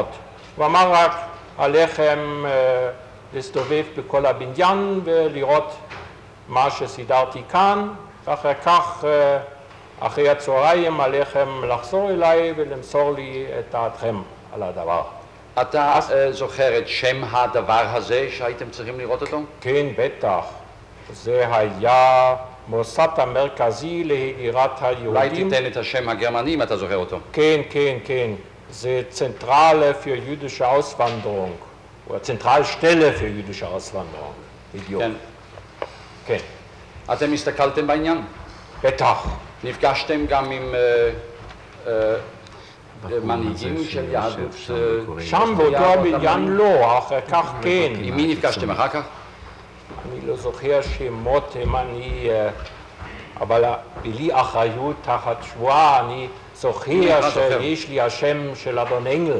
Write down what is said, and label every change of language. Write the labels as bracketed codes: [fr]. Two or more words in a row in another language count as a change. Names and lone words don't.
[he] הוא אמר רק עליכם להסתובב בכל הבניין ולראות מה שסידרתי כאן, ואחר כך, אחרי הצהריים, עליכם לחזור אליי ולמסור לי את דעתכם על הדבר. אתה זוכר את שם הדבר הזה שהייתם צריכים לראות אותו? כן, בטח. זה היה מוסד המרכזי להגירת היהודים. אולי תיתן את השם הגרמני אם אתה זוכר אותו. כן, כן, כן. [de] זה Zentrale für jüdische Auswanderung. oder Zentralstelle für jüdische Auswanderung. [he] בדיוק. כן. כן. אתם הסתכלתם בעניין? בטח. נפגשתם גם עם מנהיגים של יהדות? שם באותו הבניין לא, אחר כך כן. עם מי נפגשתם אחר כך? אני לא זוכר שמות, אבל בלי אחריות תחת שבועה, אני זוכר שיש לי השם של אדון אנגל.